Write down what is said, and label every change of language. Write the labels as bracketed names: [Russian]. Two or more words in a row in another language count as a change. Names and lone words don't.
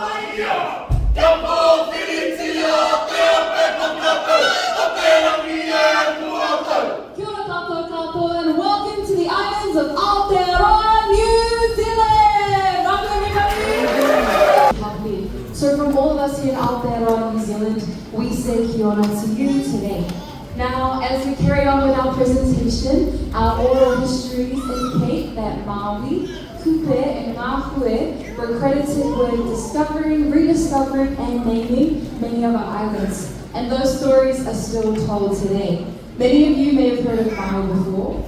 [English] And welcome to the islands of Aotearoa, New Zealand! Welcome everybody! So from all of us here in Aotearoa, New Zealand, we say [Māori] kia ora [English] to you today. Now, as we carry on with our presentation, our oral histories indicate that Māori, Kupe, and Ngāhue were credited with discovering, rediscovering, and naming many of our islands. And those stories are still told today. Many of you may have heard of Maui before.